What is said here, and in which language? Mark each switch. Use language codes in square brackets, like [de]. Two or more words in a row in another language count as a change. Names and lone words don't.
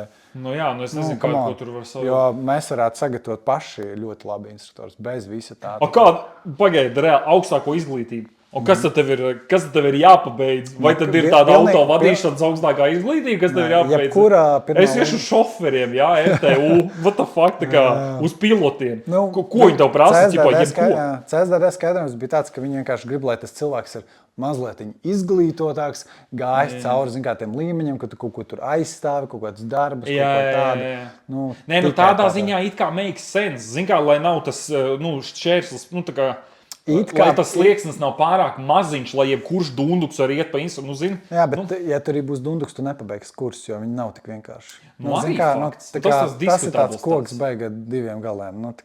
[lv] Es nezinu, ko tur var savu. Jo mēs varētu sagatavot paši ļoti labi instruktors, bez visa tā. Pagaidi, reāli augstāko izglītību. Kas tad tev ir jāpabeidz? Vai tad ir tāda autovadīšanas augstākā izglītība, kas tev ir jāpabeidz? Es iešu šoferiem, RTU, [en] what the fuck, [lv] uz pilotiem. Ko viņi tev prasa? CSDD skaidrums bija tāds, ka viņi vienkārši grib, lai tas cilvēks ir mazliet izglītotāks, gājis cauri, zin kā, tiem līmeņiem, ka tu kaut ko tur aizstāvi, kaut kāds darbus, kaut ko tādu. Nu, nē, nu tādā ziņā it kā [en] makes sense, [lv] zin kā, lai nav tas, šķērslis, tā kā, lai tas slieksnis nav pārāk maziņš, lai jebkurš dunduks var iet pa instru, zini. Jā, bet ja tur arī būs dunduks, tu nepabeigs kursus, jo viņi nav tik vienkārši. Zin kā, tas ir tāds koks beiga 2 galiem.